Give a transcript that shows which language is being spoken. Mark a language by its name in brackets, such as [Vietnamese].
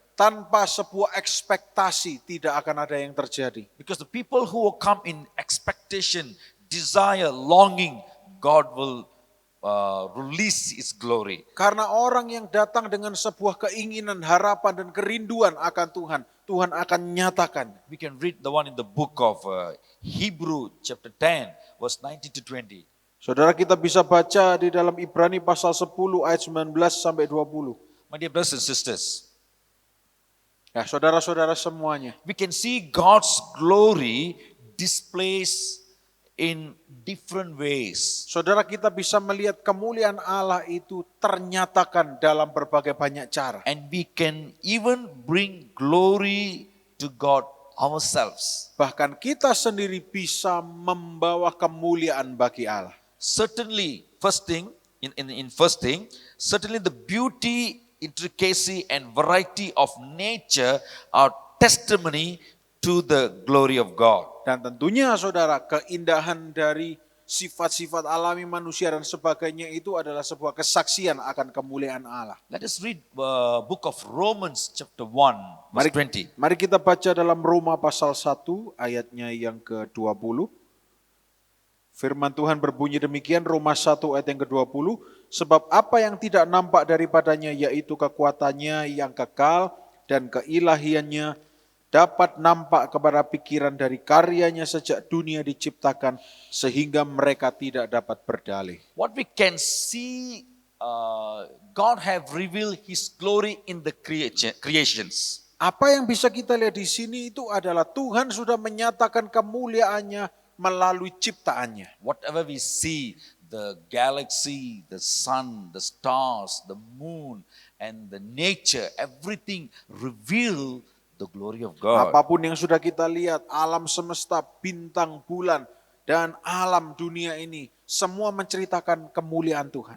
[Indonesian] Tanpa sebuah ekspektasi tidak akan ada yang terjadi. [English] Because the people who will come in expectation, desire, longing, God will release his glory. [Indonesian] Karena orang yang datang dengan sebuah keinginan, harapan dan kerinduan akan Tuhan, Tuhan akan nyatakan. [English] We can read the one in the book of Hebrew chapter 10 verse 19 to 20. [Indonesian] Saudara, kita bisa baca di dalam Ibrani pasal 10 ayat 19 sampai 20. [English] My dear brothers and sisters, [Indonesian] Ya, saudara-saudara semuanya. [English] we can see God's glory displays in different ways. [Indonesian] Saudara, kita bisa melihat kemuliaan Allah itu ternyatakan dalam berbagai banyak cara. [English] And we can even bring glory to God ourselves. [Indonesian] Bahkan kita sendiri bisa membawa kemuliaan bagi Allah. [English] Certainly, first thing, in first thing, certainly the beauty, intricacy and variety of nature are testimony to the glory of God. [Indonesian] Dan tentunya saudara, keindahan dari sifat-sifat alami manusia dan sebagainya itu adalah sebuah kesaksian akan kemuliaan Allah. [English] Let us read book of Romans chapter 1 verse 20. [Indonesian] Mari kita baca dalam Roma pasal 1 ayatnya yang ke-20. Firman Tuhan berbunyi demikian, Roma 1 ayat yang ke-20. Sebab apa yang tidak nampak daripadanya, yaitu kekuatannya yang kekal dan keilahiannya, dapat nampak kepada pikiran dari karyanya sejak dunia diciptakan, sehingga mereka tidak dapat berdalih. [English] What we can see, God have revealed His glory in the creations. [Indonesian] Apa yang bisa kita lihat di sini itu adalah Tuhan sudah menyatakan kemuliaannya melalui ciptaannya. [English] Whatever we see, the galaxy, the sun, the stars, the moon, and the nature, everything reveal the glory of God. [Indonesian] Apapun yang sudah kita lihat, alam semesta, bintang, bulan, dan alam dunia ini, semua menceritakan kemuliaan Tuhan.